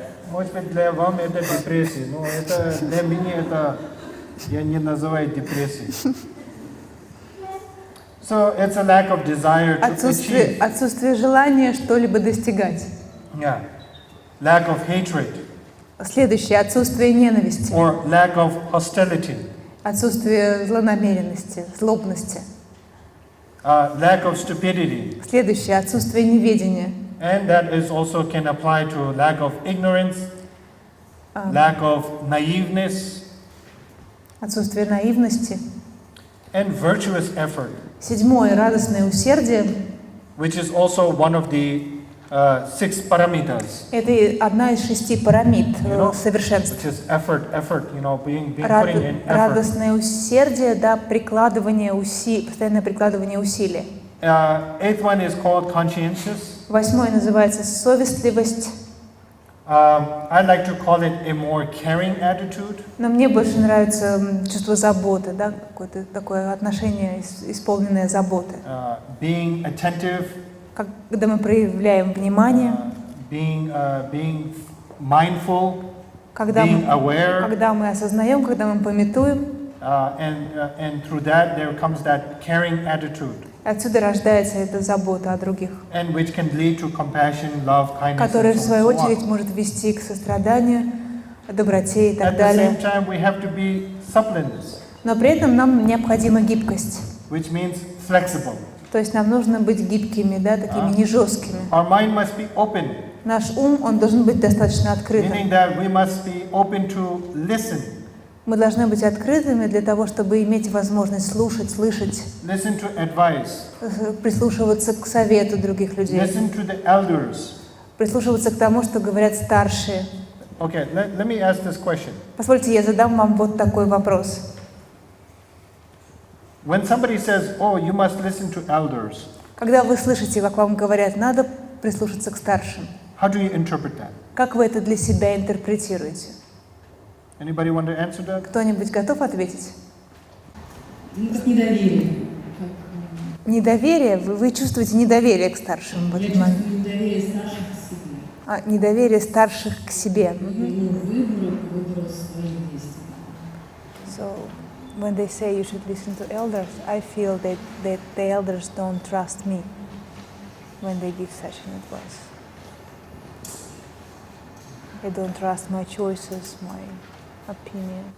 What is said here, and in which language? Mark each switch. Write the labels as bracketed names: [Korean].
[Russian] Может быть, для вам это депрессия, но это для меня это я не называю депрессией. [English] So it's a lack of desire to achieve. [Russian] Отсутствие желания что-либо достигать. [English] Yeah. Lack of hatred. [Russian] Следующее — отсутствие ненависти. [English] Or lack of hostility. [Russian] Отсутствие злонамеренности, злобности. [English] Lack of stupidity. [Russian] Следующее — отсутствие неведения. [English] And that is also can apply to lack of ignorance, lack of naiveness, [Russian] Отсутствие наивности. [English] and virtuous effort, [Russian] Седьмое — радостное усердие. [English] which is also one of the 6 paramitas, [Russian] Это одна из 6 парамид совершенства. [English] which is effort, being putting in effort. [Russian] Радостное усердие, да, прикладывание усилий, постоянное прикладывание усилий. [English] 8th one is called conscientious. [Russian] 8 называется совестливость. [English] I like to call it a more caring attitude. [Russian] Но мне больше нравится чувство заботы, да, какое-то такое отношение, исполненное заботы. [English] Being attentive. [Russian] Когда мы проявляем внимание. [English] Being mindful. [Russian] Когда [English] being aware. [Russian] Когда мы осознаем, когда мы памятуем. [English] And through that there comes that caring attitude. [Russian] Отсюда рождается эта забота о других, [English] and which can lead to compassion, love, kindness, [Russian] которая в свою очередь может вести к состраданию, доброте и так далее. [English] At the same time, we have to be suppleness. [Russian] Но при этом нам необходима гибкость. [English] Which means flexible. [Russian] То есть нам нужно быть гибкими, да, такими не жесткими. [English] Our mind must be open. [Russian] Наш ум, он должен быть достаточно открытым. [English] Meaning that we must be open to listen. [Russian] Мы должны быть открытыми для того, чтобы иметь возможность слушать, слышать, [English] Listen to advice. [Russian] Прислушиваться к совету других людей, [English] Listen to the elders. [Russian] Прислушиваться к тому, что говорят старшие. [English] Okay, let me ask this question. [Russian] Позвольте, я задам вам вот такой вопрос. [English] When somebody says, "Oh, you must listen to elders," [Russian] Когда вы слышите, как вам говорят, надо прислушаться к старшим, [English] how do you interpret that? [Russian] как вы это для себя интерпретируете? [English] Anybody want to answer that? [Russian] Кто-нибудь готов ответить? Ну, как недоверие. Недоверие? Вы чувствуете недоверие к старшим в этот момент? Я чувствую недоверие старших к себе. Недоверие старших к себе. Выбору своих действий. [English] So, when they say you should listen to elders, I feel that the elders don't trust me when they give such an advice. They don't trust my choices, my opinion.